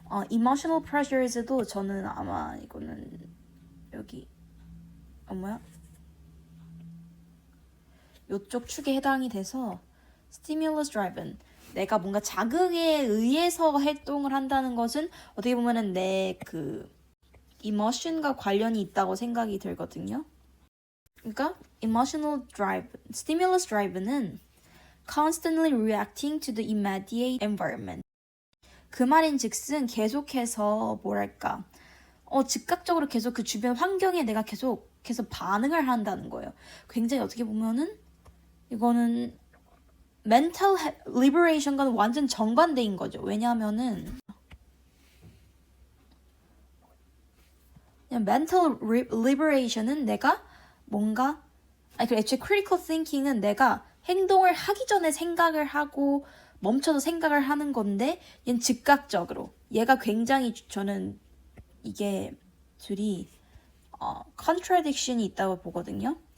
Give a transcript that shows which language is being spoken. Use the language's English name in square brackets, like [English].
[Korean] emotional pressures도 저는 아마 이거는 여기 요쪽 축에 해당이 돼서 stimulus driven 내가 뭔가 자극에 의해서 활동을 한다는 것은 어떻게 보면은 내 그 emotion과 관련이 있다고 생각이 들거든요. 그러니까 [English] emotional drive, stimulus drive는 constantly reacting to the immediate environment. [Korean] 그 말인즉슨 계속해서 뭐랄까 즉각적으로 계속 그 주변 환경에 내가 계속해서 반응을 한다는 거예요. 굉장히 어떻게 보면은 이거는 mental liberation과는 완전 정반대인 거죠. 왜냐하면은 mental liberation은 내가 뭔가 애초에 critical thinking은 내가 행동을 하기 전에 생각을 하고 멈춰서 생각을 하는 건데 얘는 즉각적으로 얘가 굉장히 저는 이게 둘이 contradiction이 있다고 보거든요.